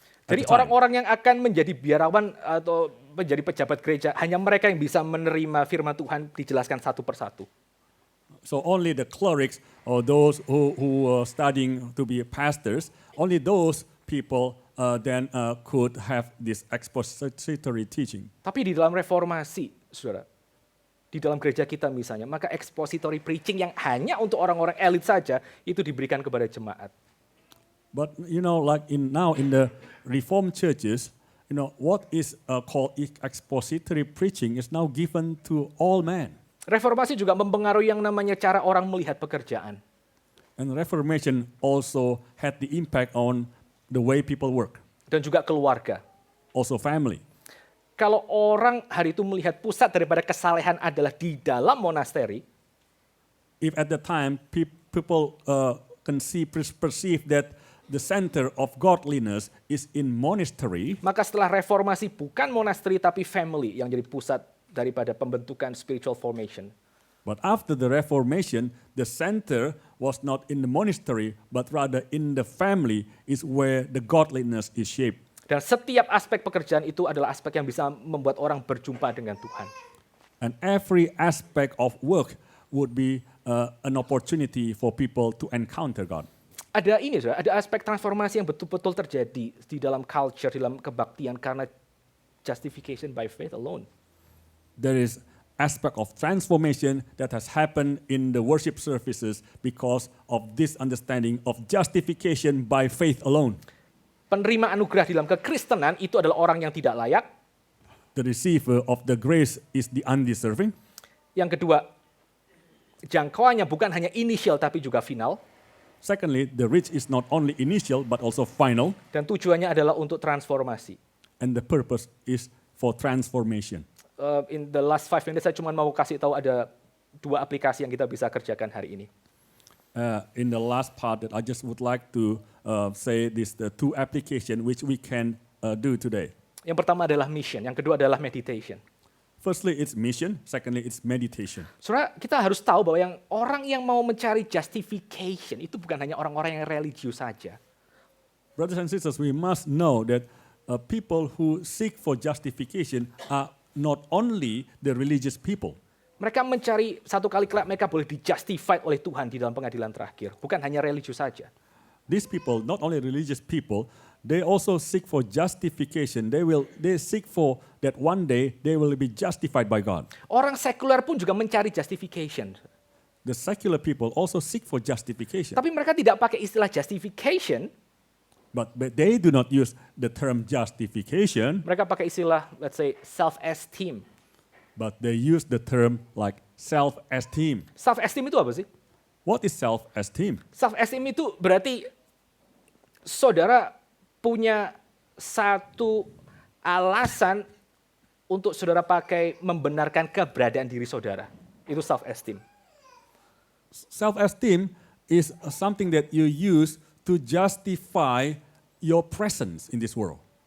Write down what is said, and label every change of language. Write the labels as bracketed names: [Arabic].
[Indonesian] Jadi orang-orang yang akan menjadi biarawan atau menjadi pejabat gereja, hanya mereka yang bisa menerima firman Tuhan dijelaskan satu persatu. [English] So only the clerics or those who are studying to be pastors, only those people then could have this expository teaching. [Indonesian] Tapi di dalam reformasi, saudara, di dalam gereja kita misalnya, maka expository preaching yang hanya untuk orang-orang elit saja itu diberikan kepada jemaat. [English] But like now in the Reformed churches, what is called expository preaching is now given to all men. [Indonesian] Reformasi juga mempengaruhi yang namanya cara orang melihat pekerjaan. [English] And Reformation also had the impact on the way people work. [Indonesian] Dan juga keluarga. [English] Also family. [Indonesian] Kalau orang hari itu melihat pusat daripada kesalehan adalah di dalam monasteri, [English] if at the time people perceive that the center of godliness is in monastery, [Indonesian] maka setelah reformasi bukan monasteri tapi family yang jadi pusat daripada pembentukan spiritual formation. [English] But after the Reformation, the center was not in the monastery, but rather in the family is where the godliness is shaped. [Indonesian] Dan setiap aspek pekerjaan itu adalah aspek yang bisa membuat orang berjumpa dengan Tuhan. [English] And every aspect of work would be an opportunity for people to encounter God. [Indonesian] Ada ini, saudara, ada aspek transformasi yang betul-betul terjadi di dalam culture, di dalam kebaktian karena [English] justification by faith alone. There is aspect of transformation that has happened in the worship services because of this understanding of justification by faith alone. [Indonesian] Penerima anugerah di dalam kekristenan itu adalah orang yang tidak layak. [English] The receiver of the grace is the undeserving. [Indonesian] Yang kedua, jangkauannya bukan hanya initial tapi juga final. [English] Secondly, the reach is not only initial but also final, [Indonesian] Dan tujuannya adalah untuk transformasi. [English] and the purpose is for transformation. In the last 5 minutes [Indonesian] saya cuma mau kasih tahu ada 2 aplikasi yang kita bisa kerjakan hari ini. [English] In the last part, that I just would like to say the 2 applications which we can do today. [Indonesian] Yang pertama adalah mission, yang kedua adalah meditation. [English] Firstly, it's mission. Secondly, it's meditation. [Indonesian] Saudara, kita harus tahu bahwa orang yang mau mencari justification itu bukan hanya orang-orang yang religius saja. [English] Brothers and sisters, we must know that people who seek for justification are not only the religious people. [Indonesian] Mereka mencari satu kali kelak mereka boleh di-justified oleh Tuhan di dalam pengadilan terakhir. Bukan hanya religius saja. [English] These people, not only religious people, they also seek for justification. They seek for that one day they will be justified by God. [Indonesian] Orang sekuler pun juga mencari justification. [English] The secular people also seek for justification. [Indonesian] Tapi mereka tidak pakai istilah justification. [English] But they do not use the term justification, [Indonesian] Mereka pakai istilah, [English] let's say, [Indonesian] self-esteem. [English] but they use the term like self-esteem. [Indonesian] Self-esteem itu apa sih? [English] What is self-esteem? [Indonesian] Self-esteem itu berarti saudara punya satu alasan untuk saudara pakai membenarkan keberadaan diri saudara. Itu self-esteem. [English] Self-esteem is something that you use to justify your presence in this world.